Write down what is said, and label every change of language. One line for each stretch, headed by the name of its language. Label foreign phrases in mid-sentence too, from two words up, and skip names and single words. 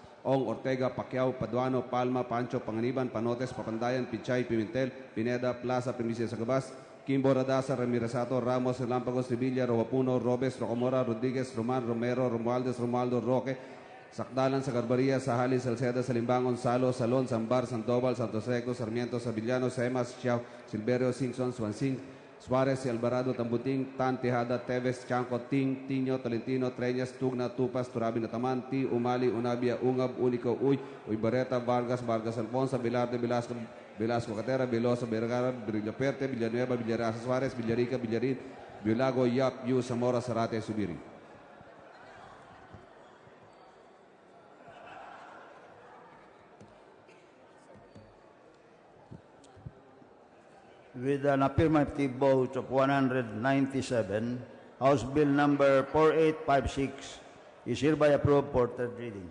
English: Ong, Ortega, Pacquiao, Paduano, Palma, Pancho, Panganiban, Panotes, Papandayan, Pichay, Pimentel, Pineda, Plaza, Primicia Sagabas, Kimbo, Radasa, Ramirasato, Ramos, Lampagos, Sevilla, Rowapuno, Robes, Rocamora, Rodriguez, Roman, Romero, Romualdez, Romualdo, Roque, Sakdalan, Sagarbaria, Sahali, Salceda, Salimbangon, Salo, Salon, Sambar, Sandoval, Santos Recto, Sarmiento, Sabillano, Semas, Chiao, Silverio, Singson, Swansing, Suarez, Alvarado, Tambuting, Tan, Tejada, Teves, Chanco, Ting, Tino, Tolentino, Treñas, Tugna, Tupas, Turabi, Nataman, Ti, Umali, Unabia, Ungab, Unico, Uy, Barreta, Vargas, Vargas, Alfonso, Velarde, Velasco, Velasco Catera, Veloso, Vergara, Villaperte, Villanueva, Villarasa, Suarez, Villarica, Villarin, Villago, Yap, Yu, Zamora, Zarate, Subiri. With an affirmative vote of 197, House Bill number 4856 is hereby approved for third reading.